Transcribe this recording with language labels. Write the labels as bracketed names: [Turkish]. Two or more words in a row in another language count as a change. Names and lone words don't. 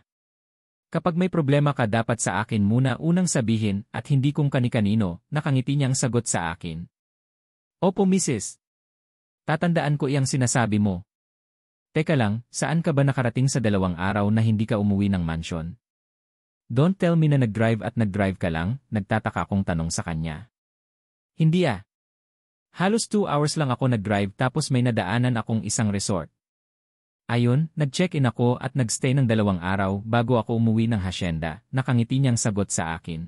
[Filipino] Kapag may problema ka dapat sa akin muna unang sabihin at hindi kung kani-kanino, nakangiti niyang sagot sa akin. Opo Mrs. Tatandaan ko iyang sinasabi mo. Teka lang, saan ka ba nakarating sa 2 araw na hindi ka umuwi ng mansion? [English] Don't tell me [Filipino] na nag-drive ka lang, nagtataka kong tanong sa kanya. Hindi ah. Halos 2 hours lang ako nag-drive tapos may nadaanan akong isang resort. Ayon, nag-check-in ako at nagstay ng 2 araw bago ako umuwi ng hasyenda, nakangiti niyang sagot sa akin.